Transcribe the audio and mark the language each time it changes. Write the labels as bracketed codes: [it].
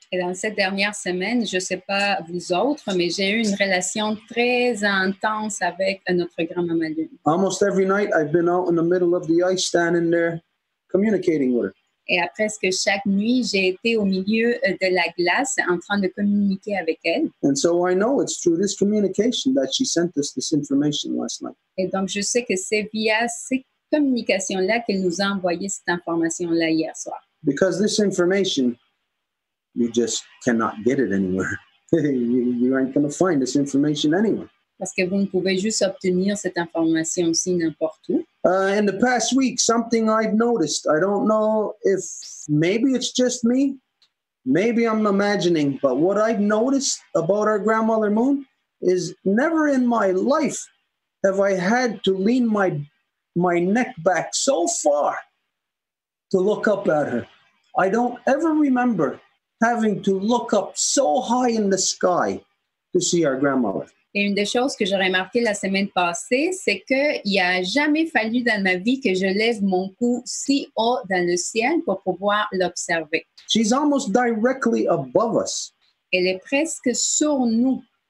[fr] Et dans cette dernière semaine, je ne sais pas vous autres, mais j'ai eu une relation très intense avec notre grand-maman Lune. [en] Almost every night, I've been out in the middle of the ice, standing there, communicating with her. [fr] Et à presque chaque nuit, j'ai été au milieu de la glace en train de communiquer avec elle. [en] And so I know it's through this communication that she sent us this information last night. [fr] Et donc, je sais que c'est via ces communications-là qu'elle nous a envoyé cette information-là hier soir. [en] Because this information, you just cannot get it anywhere. You aren't going to find this information anywhere. [fr] Parce que vous ne pouvez juste obtenir cette information aussi n'importe où. [en] In the past week, something I've noticed, I don't know if maybe it's just me, maybe I'm imagining, but what I've noticed about our grandmother Moon is never in my life have I had to lean my neck back so far to look up at her. I don't ever remember having to look up so high in the sky to see our grandmother. [fr] Et une des choses que j'ai remarqué la semaine passée, c'est qu'il n'a jamais fallu dans ma vie que je lève mon cou si haut dans le ciel pour pouvoir l'observer. [en] She's almost directly above us. [fr] Elle est presque sur nous.